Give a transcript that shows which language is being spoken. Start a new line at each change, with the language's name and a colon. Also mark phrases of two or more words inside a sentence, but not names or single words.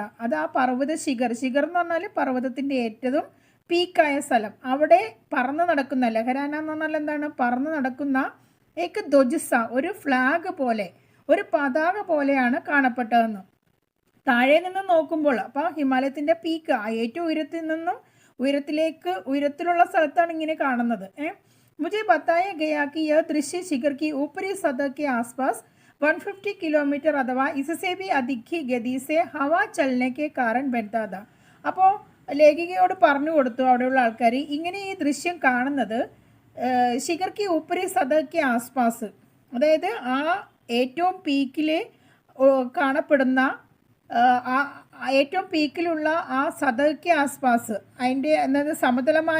Malayalam: അത് ആ പർവ്വത ശിഖർ എന്ന് പറഞ്ഞാൽ പർവ്വതത്തിൻ്റെ ഏറ്റവും പീക്കായ സ്ഥലം, അവിടെ പറന്ന് നടക്കുന്ന, ലഹരാന എന്ന് പറഞ്ഞാൽ എന്താണ്, പറന്ന് നടക്കുന്ന
Hindi: एक ध्वज सा,
Malayalam: ഒരു ഫ്ലാഗ് പോലെ, ഒരു പതാക പോലെയാണ് കാണപ്പെട്ടതെന്ന്. താഴെ നിന്ന് നോക്കുമ്പോൾ, അപ്പോൾ ഹിമാലയത്തിൻ്റെ പീക്ക്, ഏറ്റവും ഉയരത്തിൽ നിന്നും ഉയരത്തിലുള്ള സ്ഥലത്താണ് ഇങ്ങനെ കാണുന്നത്.
Hindi: മുझे बताया गया कि यह दृश्य शिखर की ऊपरी सतह के आसपास 150 किलोमीटर अथवा इससे भी अधिक की गति से हवा चलने के कारण बनता था.
Malayalam: അപ്പോൾ ലേഖികയോട് പറഞ്ഞു കൊടുത്തു അവിടെയുള്ള ആൾക്കാർ, ഇങ്ങനെ ഈ ദൃശ്യം കാണുന്നത്
Hindi: शिखर की ऊपरी सतह के आसपास,
Malayalam: അതായത് ആ ഏറ്റവും പീക്കിൽ കാണപ്പെടുന്ന ഏറ്റവും പീക്കിലുള്ള ആ
Hindi: सतह के आसपास,
Malayalam: അതിൻ്റെ എന്നത് സമതലമായ